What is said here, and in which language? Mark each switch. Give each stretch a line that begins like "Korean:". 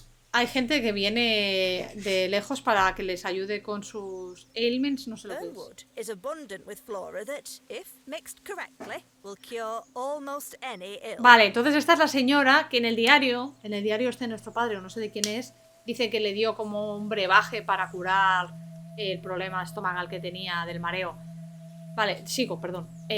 Spanish: Hay gente que viene de lejos para que les ayude con sus
English: ailments,
Spanish: no sé lo que es.
English: Burnwood is abundant with flora that, if mixed correctly, will cure almost any ill.
Spanish: Vale, entonces esta es la señora que en el diario este de nuestro padre, o no sé de quién es, dice que le dio como un brebaje para curar el problema estomacal que tenía del mareo. Vale, sigo, perdón.